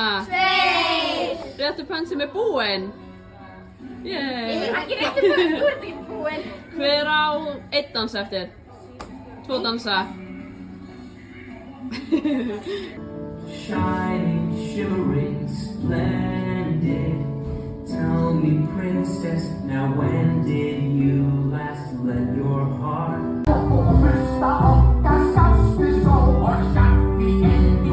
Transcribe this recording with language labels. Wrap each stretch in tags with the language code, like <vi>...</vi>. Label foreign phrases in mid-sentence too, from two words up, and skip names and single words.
<is>2! Réttu pönn er búinn. Ekki réttu pönn, þú ert ekki búinn. Hver á 1 dans eftir? 2 dansa.</is> <en>Shining, shimmering, splendid. Tell me, princess, now when did you last let your heart?</en>